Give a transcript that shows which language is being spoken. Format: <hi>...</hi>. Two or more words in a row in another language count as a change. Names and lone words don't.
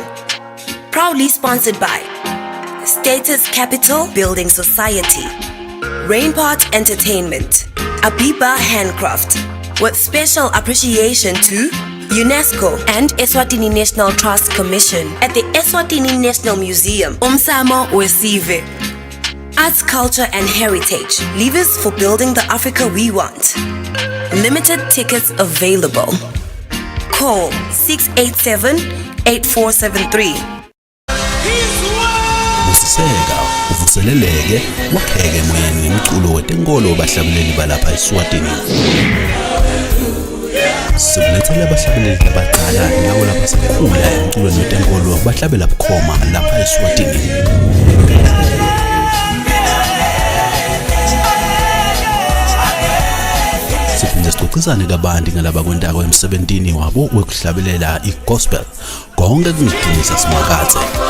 <en>Proudly sponsored by Status Capital Building Society, Rainport Entertainment, Abiba Handcraft, with special appreciation to UNESCO and Eswatini National Trust Commission at the Eswatini National Museum, Umsamo Wesive. Arts, culture and heritage, levers for building the Africa we want. Limited tickets available. Call 687-8473.</en> <ss>Usiseka, uvuseleleke, wakheke moyeni nemculo wetenkolo bahlabeleli balapha eSwatini. Sikulethele abahlabeleli abaqala nabo lapha sebekhula emculweni wetenkolo bahlabela bukhoma lapha eSwatini. Siphinde sixoxisane kabanti ngalaba kwentako emsebentini wabo wekuhlabelela igospel konke kungidinisa simakathe.</ss>